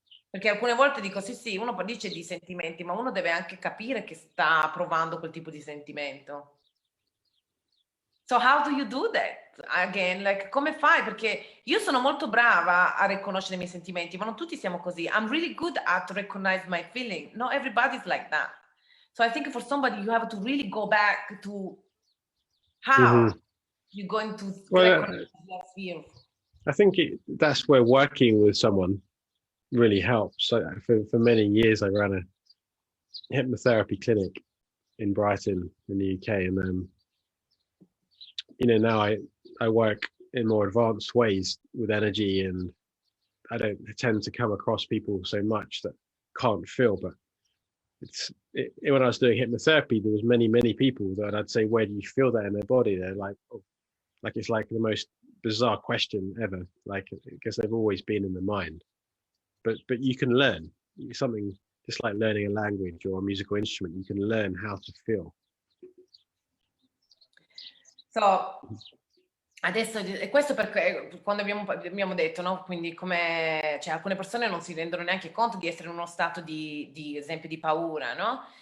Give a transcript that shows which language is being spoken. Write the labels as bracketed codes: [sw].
[it] Perché alcune volte dico sì, uno dice di sentimenti, ma uno deve anche capire che sta provando quel tipo di sentimento. [en] So how do you do that? Again, like, [it] come fai? Perché io sono molto brava a riconoscere i miei sentimenti, ma non tutti siamo così. [en] I'm really good at recognize my feeling. Not everybody's like that. So I think for somebody you have to really go back to how you're going to recognize that feel. I think that's where working with someone really helps. So for many years I ran a hypnotherapy clinic in Brighton in the UK, and now I work in more advanced ways with energy, and I don't tend to come across people so much that can't feel. But when I was doing hypnotherapy, there was many people that I'd say, where do you feel that in their body? They're like, oh, like it's like the most bizarre question ever, like, because they've always been in the mind. But you can learn something, just like learning a language or a musical instrument. You can learn how to feel. [it] So, adesso, e questo perché quando abbiamo detto, no? Quindi come, cioè, alcune persone non si rendono neanche conto di essere in uno stato di esempio di paura, no?